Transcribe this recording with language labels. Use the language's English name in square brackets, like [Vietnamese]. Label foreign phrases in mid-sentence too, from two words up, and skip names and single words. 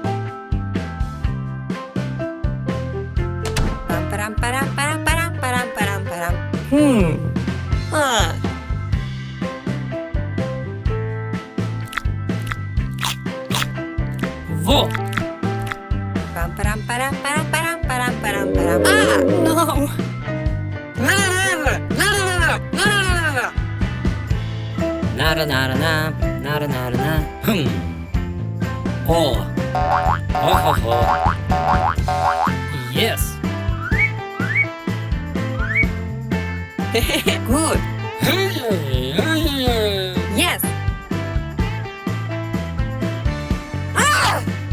[English] Pam param param param param param param param. Ah. Vo. Pam param param param param param param param. Ah, no. La la la la la la la la. Nara nara na. Nara nara na. Oh. Oh ho ho. Yes. Good. Yes. Ah!